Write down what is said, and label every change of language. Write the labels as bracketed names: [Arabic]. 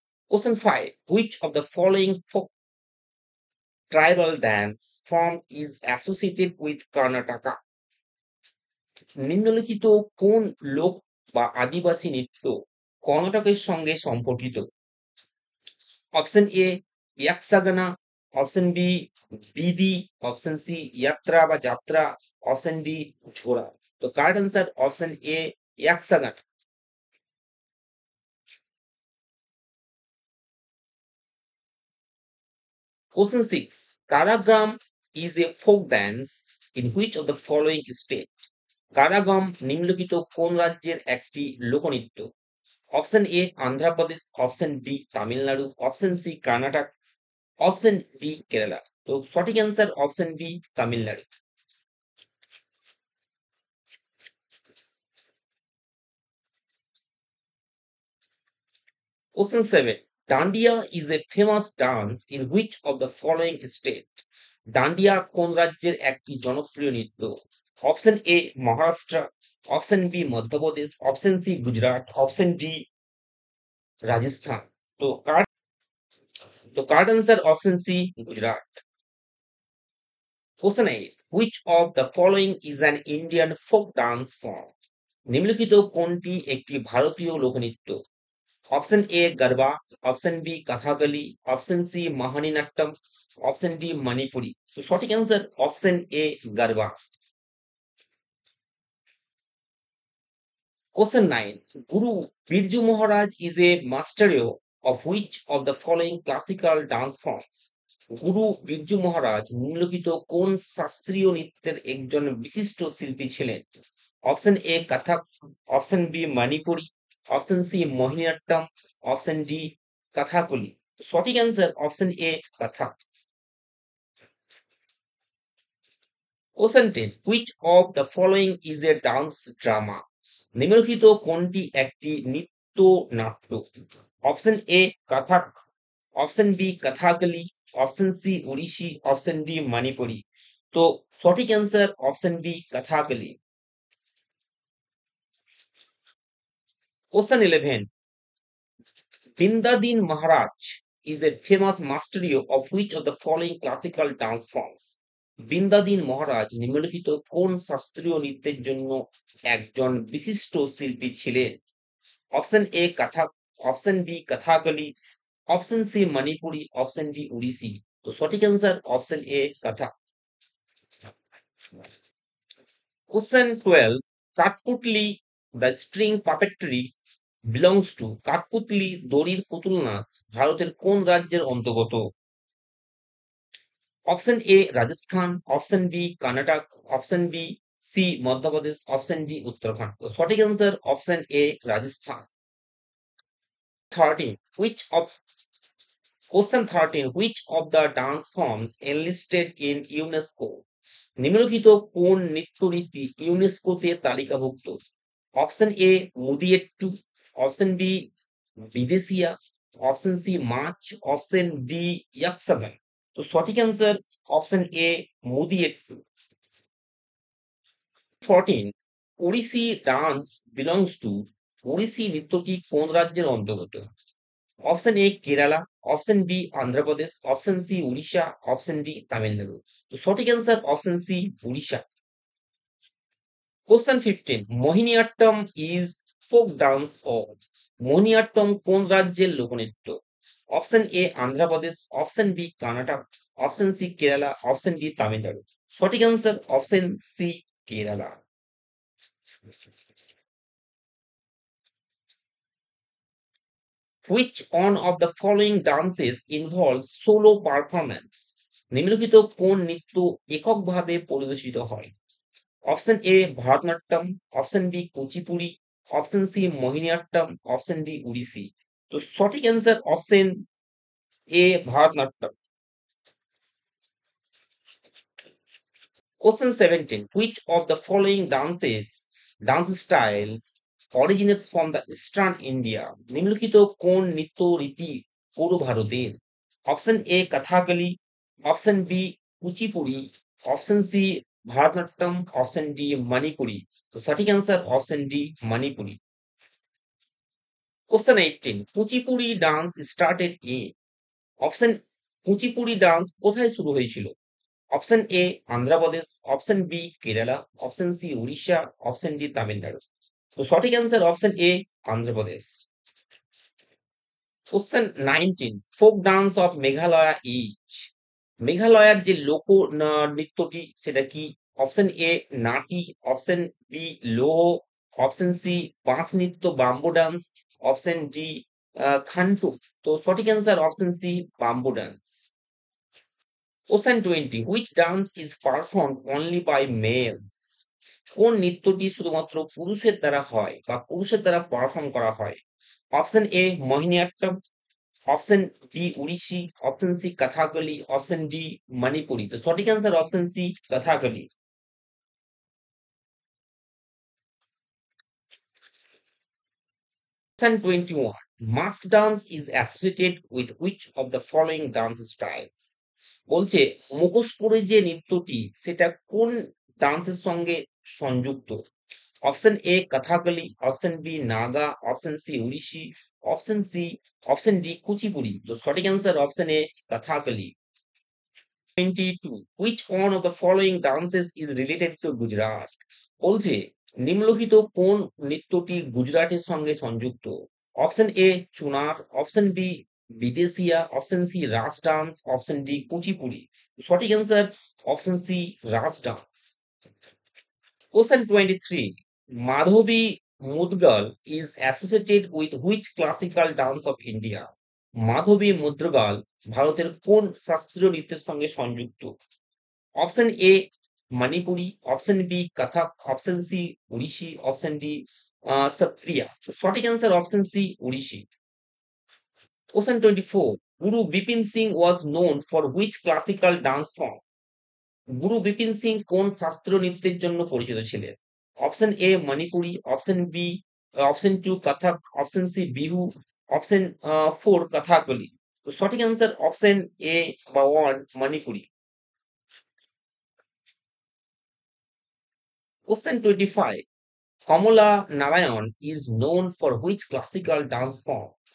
[English] Question 5, which of the following tribal dance form is associated with Karnataka? [Bangla] নিম্নলিখিত কোন লোক বা আদিবাসী নৃত্য কর্ণাটকের সঙ্গে সম্পর্কিত? Option A ইয়াকসাগানা, option B বিদি, option C ইয়াত্রা বা যাত্রা, অপশন ডি ঝোরা। তো correct answer option A ইয়াকসাগানা। [English] Question 6, Karagram is a folk dance in which of the following state? [Bangla] কারাগম নিম্নলিখিত কোন রাজ্যের একটি লোকনৃত্য? Option A Andhra Pradesh, option B Tamil Nadu, option C Karnataka, option D Kerala. তো সঠিক answer option B Tamil Nadu. [English] Question 7, Dandiya is a famous dance in which of the following state? [Bangla] Dandiya কোন রাজ্যের একটি জনপ্রিয় নৃত্য? Option A Maharashtra, option B Madhya Pradesh, option C Gujarat, option D Rajasthan. তো correct answer option C Gujarat. [English] Question 8, which of the following is an Indian folk dance form? [Bangla] নিম্নলিখিত কোনটি একটি ভারতীয় লোকনৃত্য? Option A Garba, option B Kathakali, option C Mohiniyattam, option D Manipuri. তো সঠিক answer option A Garba. [English] Question 9, Guru Birju Maharaj is a masterio of which of the following classical dance forms? [Bangla] গুরু বিরজু মহারাজ নিম্নলিখিত কোন শাস্ত্রীয় নৃত্যের একজন বিশিষ্ট শিল্পী ছিলেন? Option A Kathak, option B Manipuri, option C Mohiniyattam, option D Kathakali. সঠিক answer option A Kathak. [English] Question 10, which of the following is a dance drama? [Bangla] নিম্নলিখিত কোনটি একটি নৃত্য নাট্য? Option A Kathak, option B Kathakali, option C Odissi, option D Manipuri. তো সঠিক answer option B Kathakali. [English] Question 11, Bindadin Maharaj is a famous masterio of which of the following classical dance forms? [Bangla] বিন্দাদিন মহারাজ নিম্নলিখিত কোন শাস্ত্রীয় নৃত্যের জন্য একজন বিশিষ্ট শিল্পী ছিলেন? Option A Kathak, option B Kathakali, option C Manipuri, option D Odissi. তো সঠিক answer option A Kathak. [English] Question 12, Kathputli the string puppetry belongs to. [Bangla] কাঠপুতলি দড়ির পুতুল নাচ ভারতের কোন রাজ্যের অন্তর্গত? Option A Rajasthan, option B Karnataka, option B C Madhya Pradesh, option D Uttarakhand. তো সঠিক answer option A Rajasthan. [English] 13, which of Question 13, which of the dance forms enlisted in UNESCO? [Bangla] নিম্নলিখিত কোন নৃত্যরীতি ইউনেস্কোতে তালিকাভুক্ত? Option A মুদিয়েট্টু, option B বিদেশিয়া, option C much, option D ইয়াকসাগান। তো সঠিক answer option A মুদিয়েট্টু। [English] 14 Odissi dance belongs to, [Bangla] Odissi নৃত্যটি কোন রাজ্যের অন্তর্গত? Option A Kerala, option B Andhra Pradesh, option C Orissa, option D Tamil Nadu. তো সঠিক answer option C Orissa. [English] question 15 Mohiniyattam is folk dance of, [Bangla] Mohiniyattam কোন রাজ্যের লোকনৃত্য? Option A Andhra Pradesh, option B Karnataka, option C Kerala, option D Tamil Nadu. সঠিক answer option C Kerala. [English] Which one of the following dances involves solo performance? [Bangla] নিম্নলিখিত কোন নৃত্য এককভাবে পরিবেশিত হয়? Option A Bharatanatyam, option B Kuchipudi, option C Mohiniyattam, option D উড়িষ্যি। তো সঠিক answer option A Bharatanatyam. [English] Question 17 which of the following dance styles originates from the eastern India? [Bangla] নিম্নলিখিত কোন নৃত্য রীতি পূর্ব ভারতের? Option A Kathakali, option B Kuchipudi, option C Bharatanatyam, option D Manipuri. তো সঠিক answer option D Manipuri. [English] Question 18 Kuchipudi dance started in, [Bangla] option Kuchipudi dance কোথায় শুরু হয়েছিল? Option A Andhra Pradesh, option B Kerala, option C Orissa, option D Tamil Nadu. তো সঠিক answer option A Andhra Pradesh. [English] question 19 folk dance of Meghalaya is, [Bangla] মেঘালয়ার যে লোক নৃত্যটি সেটা কি? Option A Nutty, option B Loh, option C বাঁশ নৃত্য বাম্বো ডান্স, অপশন ডি খান্টু। তো সঠিক answer option C bamboo dance. [English] Question 20 which dance is performed only by males? [Bangla] কোন নৃত্যটি শুধুমাত্র পুরুষের দ্বারা হয় বা পুরুষের দ্বারা পারফর্ম করা হয়? Option A Mohiniyattam, option B উড়িষ্যি, option C Kathakali, option D Manipuri. তো সঠিক answer option C Kathakali. [English] Question 21 mask dance is associated with which of the following dance styles? [Bangla] বলছে মুখোশ পরে যে নৃত্যটি সেটা কোন ডান্সের সঙ্গে সংযুক্ত? Option A Kathakali, option B Naga, option C উড়িষ্যি, option C option D Kuchipudi. তো সঠিক answer option A Kathakali. [English] 22 which one of the following dances is related to Gujarat? [Bangla] বলছে নিম্নলিখিত কোন নৃত্যটি গুজরাটের সঙ্গে সংযুক্ত? Option A Chunar, option B বিদেশিয়া, option C Ras dance, option D Kuchipudi. সঠিক answer option C Ras dance. [English] Question 23 Madhavi Mudgal is associated with which classical dance of India? [Bangla] মাধবী মুদ্রগল ভারতের কোন শাস্ত্রীয় নৃত্যের সঙ্গে সংযুক্ত? Option A Manipuri, option B Kathak, option C উড়িষ্যি, option D Sattriya. সঠিক answer option C উড়িষ্যি। [English] Question 24 Guru Bipin Singh was known for which classical dance form? [Bangla] গুরু বিপিন সিং কোন শাস্ত্রীয় নৃত্যের জন্য পরিচিত ছিলেন? Option A Manipuri, option B option two Kathak, option C Bihu, option four Kathakali. তো সঠিক answer option A বা one Manipuri. [English] Question 25 Kamala Narayan is known for which classical dance form?